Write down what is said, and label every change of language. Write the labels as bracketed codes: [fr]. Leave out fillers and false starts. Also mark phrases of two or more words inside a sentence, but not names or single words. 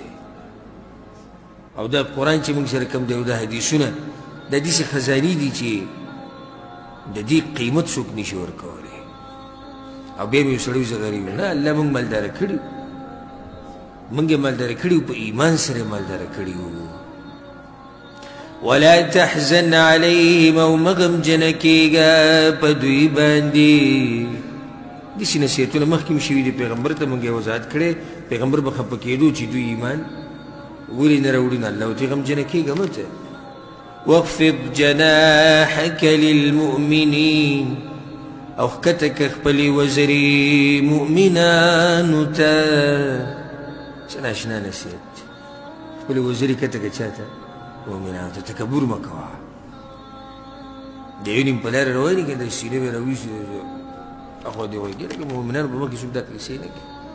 [ps] او دا قرآن چې موږ سره کوم دی او دا حدیثونه دا داسې خزانې دي چې د دې قیمت څوک نشي ورکولی. او بیا مې یو سړی زه غریب یم. نه، الله موږ مالداره کړي وو، موږ یې مالداره کړي وو، په ایمان سره یې مالداره کړي وو. [ar] ولا تحزن عليهم [ps] او مغمجن کېږه په دوی باندې. داسې نصیحتونه مخکې م شوي دي، پیغمبر ته موږ یې وضاحت کړی. پیغمبر به خفه کېدو چې دوی ایمان ولې نه راوړي. نه، الله ورته غمجنه کېږه مه ته. [ar] واخفض جناحك للمؤمنين [ps] او ښکته که خپلې وزرې مؤمنانو ته. څه ناشنا نصیحت دی. خپلې وزرې کته که چا ته؟ مؤمنانو ته. تکبر مه کوه. د یو نیم په لاره روان یې که د سینې به راویسي اخوا دې وایي لکه مؤمنانو په مخکې څوک دا کیسې نه کوي.